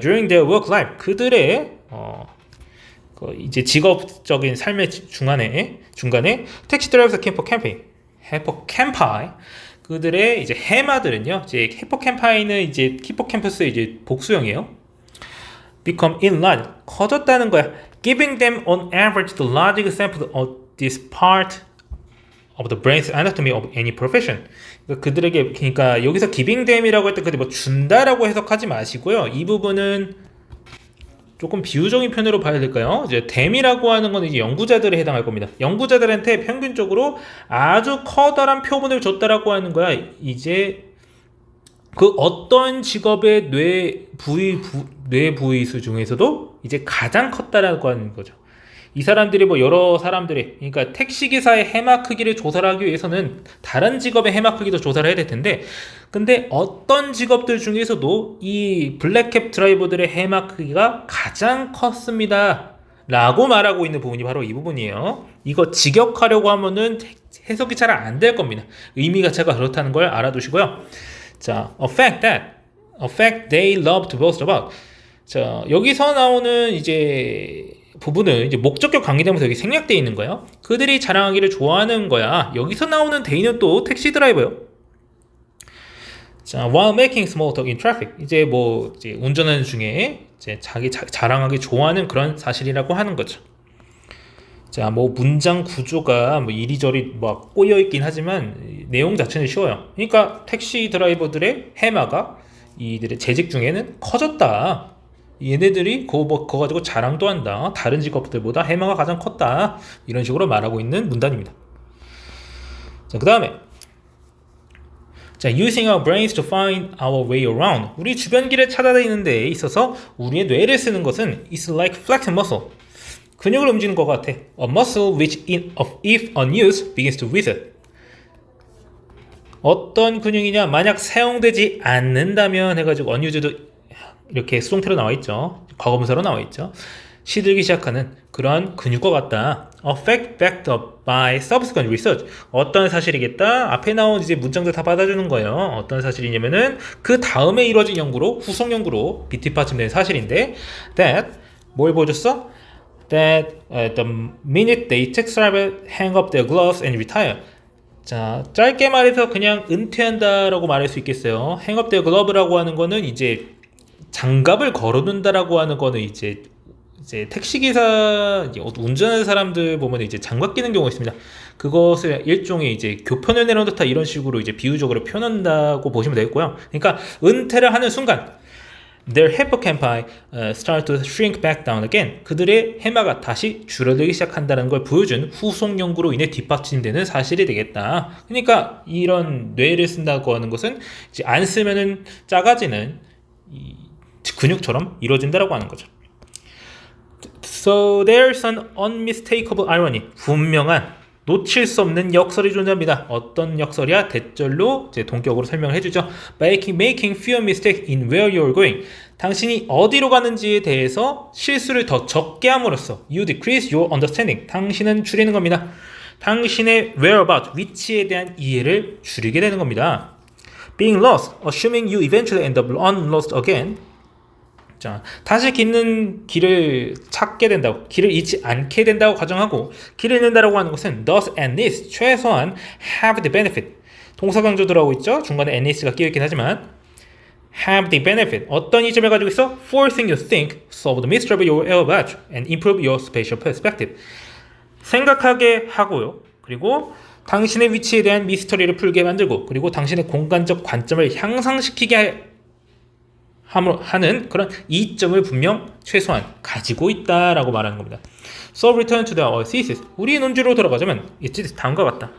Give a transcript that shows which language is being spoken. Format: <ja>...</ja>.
<en>During their work life,</en> <ko>그들의 이제 직업적인 삶의 중간에 택시 드라이버스 히포캠파이, 그들의 이제 해마들은요, 이제 히포캠파이는 이제 히포캠퍼스의 이제 복수형이에요.</ko> <en>become enlarged,</en> <ko>커졌다는 거야.</ko> <en>Giving them on average the largest sample of this part of the brain's anatomy of any profession.</en> <ko>그들에게, 그러니까 여기서</ko> <en>giving them</en> <ko>이라고 할 때 그들 뭐 준다라고 해석하지 마시고요. 이 부분은 조금 비유적인 표현으로 봐야 될까요? 이제 them이라고 하는 건 이제 연구자들에 해당할 겁니다. 연구자들한테 평균적으로 아주 커다란 표본을 줬다라고 하는 거야. 이제 그 어떤 직업의 뇌 부위수 중에서도 이제 가장 컸다라고 하는 거죠. 이 사람들이 뭐 여러 사람들의, 그러니까 택시기사의 해마 크기를 조사를 하기 위해서는 다른 직업의 해마 크기도 조사를 해야 될 텐데, 근데 어떤 직업들 중에서도 이 블랙캡 드라이버들의 해마 크기가 가장 컸습니다 라고 말하고 있는 부분이 바로 이 부분이에요. 이거 직역하려고 하면은 해석이 잘 안 될 겁니다. 의미 자체가 그렇다는 걸 알아두시고요.</ko> <en>자, a fact they love to boast about.</en> <ko>자, 여기서 나오는 이제 부분은 이제 목적격 관계대명사 여기 생략되어 있는 거예요. 그들이 자랑하기를 좋아하는 거야. 여기서 나오는 they는 또 택시 드라이버요.</ko> <en>자, while making small talk in traffic.</en> <ko>이제 뭐 이제 운전하는 중에 이제 자기 자랑하기 좋아하는 그런 사실이라고 하는 거죠. 자, 뭐 문장 구조가 뭐 이리저리 막 꼬여 있긴 하지만 내용 자체는 쉬워요. 그러니까 택시 드라이버들의 해마가 이들의 재직 중에는 커졌다. 얘네들이 그거 가지고 자랑도 한다. 다른 직업들보다 해마가 가장 컸다. 이런 식으로 말하고 있는 문단입니다.</ko> <en>자, 그 다음에 자, using our brains to find our way around.</en> <ko>우리 주변 길을 찾아다니는 데 있어서 우리의 뇌를 쓰는 것은</ko> <en>is like flexing muscle.</en> <ko>근육을 움직이는 것 같아.</ko> <en>A muscle which if unused begins to wither.</en> <ko>어떤 근육이냐? 만약 사용되지 않는다면 해가지고 unused 이렇게 수동태로 나와 있죠. 과거분사로 나와 있죠. 시들기 시작하는 그런 근육과 같다.</ko> <en>A fact backed up by subsequent research.</en> <ko>어떤 사실이겠다? 앞에 나온 이제 문장들 다 받아주는 거예요. 어떤 사실이냐면은 그 다음에 이루어진 연구로 후속 연구로 뒷받침된 사실인데 that 뭘 보여줬어?</ko> <en>That the minute they take survey, hang up their gloves and retire.</en> <ko>자, 짧게 말해서 그냥 은퇴한다라고 말할 수 있겠어요.</ko> <en>hang up their glove</en> <ko>라고 하는 거는 이제 장갑을 걸어둔다라고 하는 거는 이제 택시기사, 운전하는 사람들 보면 이제 장갑 끼는 경우가 있습니다. 그것을 일종의 이제 교편을 내놓다 이런 식으로 이제 비유적으로 표현한다고 보시면 되겠고요. 그러니까 은퇴를 하는 순간</ko> <en>their hippocampi start to shrink back down again.</en> <ko>그들의 해마가 다시 줄어들기 시작한다는 걸 보여준 후속 연구로 인해 뒷받침되는 사실이 되겠다. 그러니까 이런 뇌를 쓴다고 하는 것은 이제 안 쓰면은 작아지는 이 근육처럼 이루어진다라고 하는 거죠.</ko> <en>So there's an unmistakable irony.</en> <ko>분명한 놓칠 수 없는 역설이 존재합니다. 어떤 역설이야? 대절로 이제 동격으로 설명을 해주죠.</ko> <en>Making fewer mistakes in where you're going.</en> <ko>당신이 어디로 가는지에 대해서 실수를 더 적게 함으로써</ko> <en>you decrease your understanding.</en> <ko>당신은 줄이는 겁니다. 당신의 whereabout, 위치에 대한 이해를 줄이게 되는 겁니다.</ko> <en>Being lost, assuming you eventually end up unlost again.</en> <ko>자, 다시 길을 찾게 된다고, 길을 잃지 않게 된다고 가정하고, 길을 잃는다라고 하는 것은</ko> <en>thus at least,</en> <ko>최소한</ko> <en>have the benefit.</en> <ko>동사 강조 들어가고 있죠? 중간에</ko> <en>at least</en> <ko>가 끼어있긴 하지만</ko> <en>have the benefit.</en> <ko>어떤 이점을 가지고 있어?</ko> <en>Forcing you to think, solve the mystery of your elevage, and improve your spatial perspective.</en> <ko>생각하게 하고요. 그리고 당신의 위치에 대한 미스터리를 풀게 만들고, 그리고 당신의 공간적 관점을 향상시키게 하는 그런 이점을 분명 최소한 가지고 있다라고 말하는 겁니다.</ko> <en>So return to the thesis.</en> <ko>우리의 논지로 돌아가자면 it's 다음과 같다.</ko>